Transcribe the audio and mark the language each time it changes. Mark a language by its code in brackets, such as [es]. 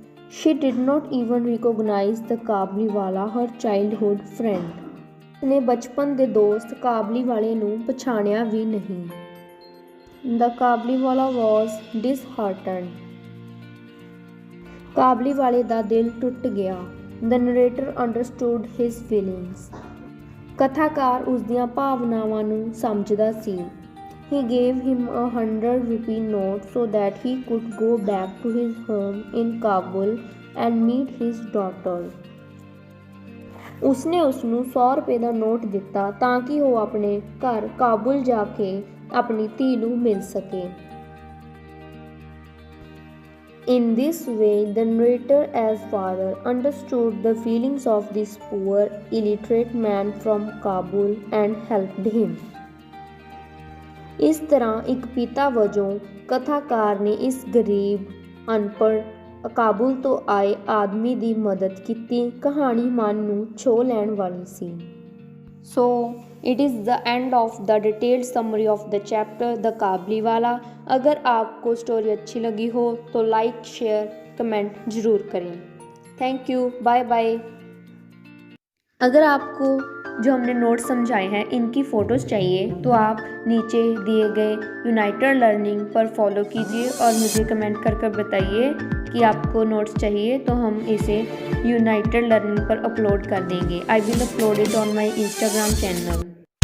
[en] She did not even recognize the Kabliwala, her childhood friend. [pa] ਉਸਨੇ ਬਚਪਨ ਦੇ ਦੋਸਤ ਕਾਬਲੀਵਾਲੇ ਨੂੰ ਪਛਾਣਿਆ ਵੀ ਨਹੀਂ। [en] The Kabliwala was disheartened. [pa] ਕਾਬਲੀਵਾਲੇ ਦਾ ਦਿਲ ਟੁੱਟ ਗਿਆ। [en] The narrator understood his feelings. [pa] ਕਥਾਕਾਰ ਉਸ ਦੀਆਂ ਭਾਵਨਾਵਾਂ ਨੂੰ ਸਮਝਦਾ ਸੀ। [en] He gave him a 100-rupee note so that he could go back to his home in Kabul and meet his daughter. [pa] ਉਸਨੇ ਉਸਨੂੰ 100 ਰੁਪਏ ਦਾ ਨੋਟ ਦਿੱਤਾ ਤਾਂ ਕਿ ਉਹ ਆਪਣੇ ਘਰ ਕਾਬੁਲ ਜਾ ਕੇ ਆਪਣੀ ਧੀ ਨੂੰ ਮਿਲ ਸਕੇ। [en] In this way, the narrator as father understood the feelings of this poor, illiterate man from Kabul and helped him. [pa] ਇਸ ਤਰ੍ਹਾਂ ਇੱਕ ਪਿਤਾ ਵਜੋਂ ਕਥਾਕਾਰ ਨੇ ਇਸ ਗਰੀਬ, ਅਨਪੜ੍ਹ, ਕਾਬੁਲ ਤੋਂ ਆਏ ਆਦਮੀ ਦੀ ਮਦਦ ਕੀਤੀ। ਕਹਾਣੀ ਮਨ ਨੂੰ ਛੋਹ ਲੈਣ ਵਾਲੀ ਸੀ। [en] So it is the end of the detailed summary of the chapter The Kabuliwala. [hi] अगर आपको स्टोरी अच्छी लगी हो तो लाइक शेयर कमेंट ज़रूर करें। Thank you, bye bye. अगर आपको जो हमने नोट्स समझाए हैं इनकी फ़ोटोज़ चाहिए तो आप नीचे दिए गए यूनाइटेड लर्निंग पर फॉलो कीजिए और मुझे कमेंट कर कर बताइए कि आपको नोट्स चाहिए, तो हम इसे यूनाइटेड लर्निंग पर अपलोड कर देंगे। [en] I will upload it on my Instagram channel.